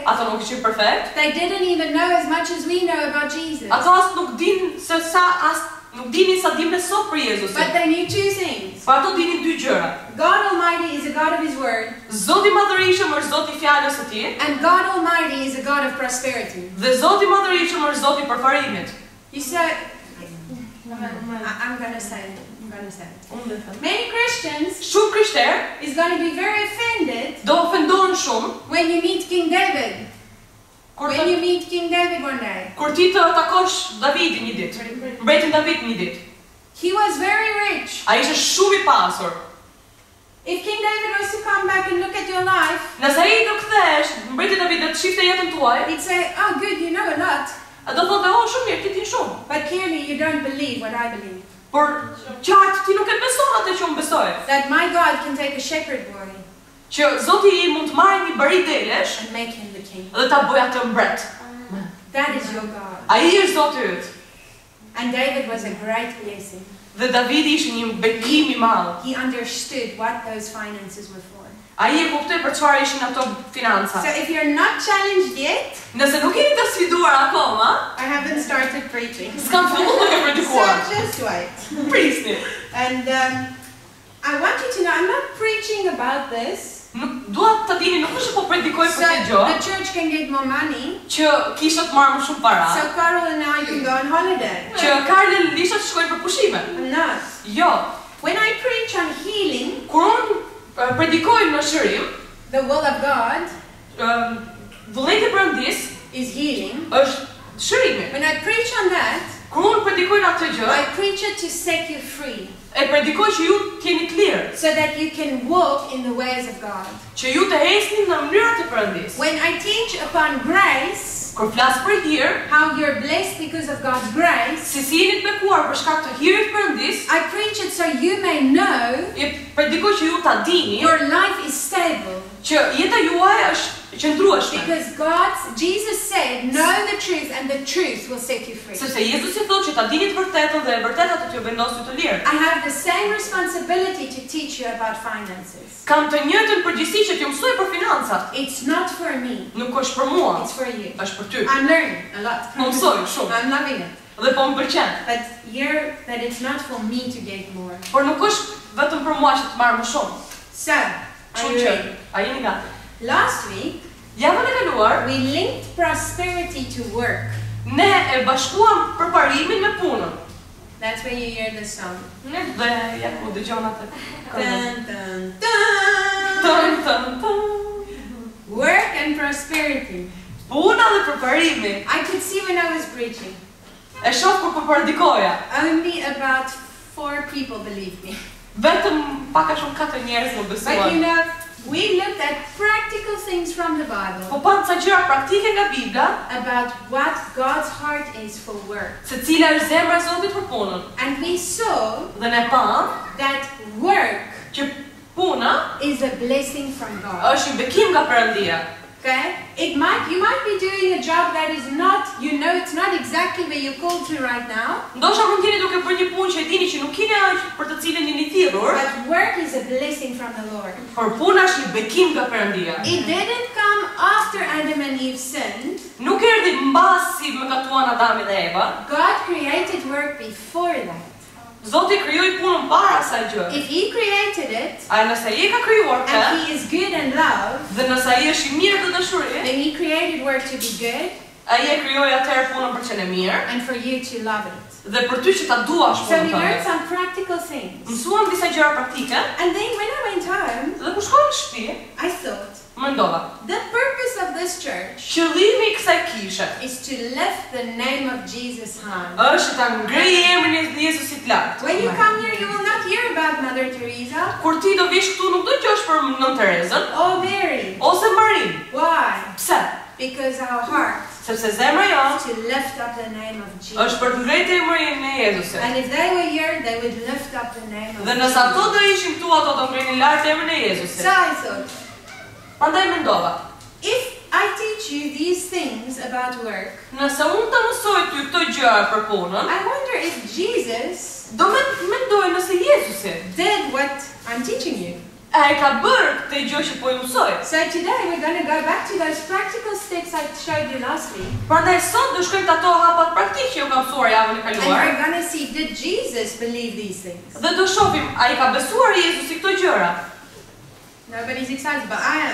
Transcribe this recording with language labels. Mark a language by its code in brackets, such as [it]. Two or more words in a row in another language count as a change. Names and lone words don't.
[sq] Ato nuk ishin perfekt. [en] They didn't even know as much as we know about Jesus. [sq] Ato as nuk din se nuk dinin sa dim ne sot për Jezusin. [en] But they knew two things. [sq] Po ato dinin dy gjëra. [en] God Almighty is a God of His Word, [sq] Zoti i Madhërisëm është Zoti i fjalës së Tij, [en] and God Almighty is a God of prosperity. [sq] dhe Zoti i Madhërisëm është Zoti i përparimit. [en] You say, I'm gonna say it. I'm gonna say it. [sq] Unë them. [en] Many Christians [sq] Shumë krishterë [en] is going to be very offended [sq] do ofendohen shumë [en] when you meet King David. [sq] kur [en] When you meet King David one day. [sq] ti të takosh Davidin një ditë, mbretin David një ditë. [en] He was very rich. [sq] Ai ishte shumë i pasur. [en] If King David was to come back and look at your life, [sq] Nëse ai do kthehesh, mbreti David do të shifte jetën tuaj, [en] he'd say, oh good, you know a lot. [sq] do thotë, "Oh, shumë mirë, ti din shumë." [en] But clearly you don't believe what I believe. [sq] Por qartë ti nuk e beson atë që unë besoj. [en] That my God can take a shepherd boy [sq] Që Zoti i mund të marrë një bari delesh [en] and make him the king. [sq] dhe ta bëjë atë mbret. [en] That is your God. [sq] Ai është Zoti yt. [en] And David was a great blessing. [sq] Dhe Davidi ishte një bekim i madh. [en] He understood what those finances were for. [sq] Ai e kuptoi për çfarë ishin ato financa. [en] So if you're not challenged yet, [sq] Nëse nuk jeni të sfiduar akoma, [en] I haven't started preaching. [sq] s'kam filluar të predikuar. [en] So just wait. [sq] Prisni. [en] And I want you to know, I'm not preaching about this [sq] Nuk dua ta dini, nuk është po predikoj [en] so [sq] për këtë gjë, [en] the church can get more money, [sq] që kishët marrë më shumë para, [en] so Carol and I can go on holiday. [sq] që Karli Lisha të shkojnë për pushime. [en] I'm not. [sq] Jo. [en] When I preach on healing, [sq] Kur unë predikoj në shërim, [en] the will of God [sq] vullneti i Perëndis [en] is healing. [sq] është shërimi. [en] When I preach on that, [sq] Kur unë predikoj në atë gjë, [en] I preach it to set you free [sq] e predikoj që ju të jeni të lirë, [en] so that you can walk in the ways of God. [sq] që ju të ecni në mënyrat e Perëndis. [en] When I teach upon grace, [sq] Kur flas për hir, [en] how you're blessed because of God's grace, [sq] si jeni të bekuar për shkak të hirit të Perëndis, [en] I preach it so you may know [sq] e predikoj që ju ta dini [en] your life is stable. [sq] që jeta juaj është qëndrueshme. [en] Because Jesus said, know the truth and the truth will set you free. [sq] Sepse Jezusi thotë që ta dini të vërtetën dhe e vërteta do t'ju vendosë ju të lirë. [en] I have the same responsibility to teach you about finances. [sq] Kam të njëjtën përgjegjësi që t'ju mësoj për financat. [en] It's not for me, [sq] Nuk është për mua, [en] it's for you. [sq] është për ty. [en] I'm learning a lot. [sq] Po mësoj shumë [en] I'm loving it. [sq] dhe po më pëlqen. [en] But that it's not for me to get more. [sq] Por nuk është vetëm për mua që të marr më shumë. [en] So, are [sq] Kështu [en] you [sq] që, [en] ready? [sq] a jeni gati? [en] Last week, [sq] Javën e kaluar, [en] we linked prosperity to work. [sq] ne e bashkuam përparimin me punën. [en] That's where you hear the song. [sq] Ne dhe ja ku dëgjon atë. Dun, dun, dun. Tën, tën, tën. [en] Work and prosperity. [sq] Puna dhe përparimi. [en] I could see when I was preaching. [sq] E shoh kur po predikoja. [en] Only about 4 people believed me. [sq] Vetëm pak a shumë 4 njerëz më [en] But you [sq] besuan. [en] know, we looked at practical things from the Bible [sq] Po pan ca gjëra praktike nga Bibla, [en] about what God's heart is for work. [sq] se cila është zemra e Zotit për punën. [en] And we saw [sq] Dhe ne pam [en] that work [sq] që puna [en] is a blessing from God. [sq] është një bekim nga Perëndia. [en] Okay? You might be doing a job that is not, it's not exactly where you're called to right now. [sq] Ndoshta mund jeni duke bërë një punë që e dini që nuk keni aq për të cilën jeni thirrur, [en] But work is a blessing from the Lord. [sq] por puna është një bekim nga Perëndia. [en] It didn't come after Adam and Eve sinned. [sq] Nuk erdhi mbasi mëkatuan Adami dhe Eva. [en] God created work before that. [sq] Zoti krijoi punën para asaj gjë. [en] If He created it, [sq] A nëse ai e ka krijuar [en] and [sq] këtë, [en] He is good and love, [sq] dhe nëse ai është i mirë të dashuri, [en] then He created work to be good [sq] ai e krijoi atëherë punën për qenë mirë [en] and for you to love it. [sq] dhe për ty që ta duash [en] So we [sq] punën [en] learned [sq] tënde. [en] some practical things. [sq] Mësuam disa gjëra praktike [en] And then when I went home, [sq] dhe kur shkova në shtëpi, [en] I thought, [sq] mendova, [en] the purpose of this church [sq] qëllimi i kësaj kishe [en] is to lift the name of Jesus high. [sq] është ta ngrijë emrin e Jezusit lart. [en] When you come here, you will not hear about Mother Teresa [sq] Kur ti do vish këtu nuk do të dëgjosh për Nën Terezën [en] or Mary. [sq] ose Marin. [en] Why? [sq] Pse? [en] Because our heart [sq] Sepse zemra jonë [en] is to lift up the name of [sq] është [en] Jesus. [sq] për të ngrejtë emrin e Jezusit. [en] And if they were here, they would lift up the name of [sq] Dhe nëse ato [en] Jesus. [sq] do ishin këtu, ato do ngrejnë lart emrin e Jezusit. [en] So I thought, [sq] Prandaj mendova, [en] if I teach you these things about work, [sq] nëse unë të mësoj ty këto gjëra për punën, [en] I wonder if Jesus [sq] do mendoj nëse Jezusi [en] did what I'm teaching you. [sq] e ka bërë këtë gjë që po ju mësoj. [en] So today we're going to go back to those practical steps I showed you last week. [sq] Prandaj sot do shkojmë të ato hapat praktik që ju kam mësuar javën e [en] And [sq] kaluar. [en] we're going to see, did Jesus believe these things? [sq] Dhe do shohim, a i ka besuar Jezusi këto gjëra? [en] Nobody's excited, but I am.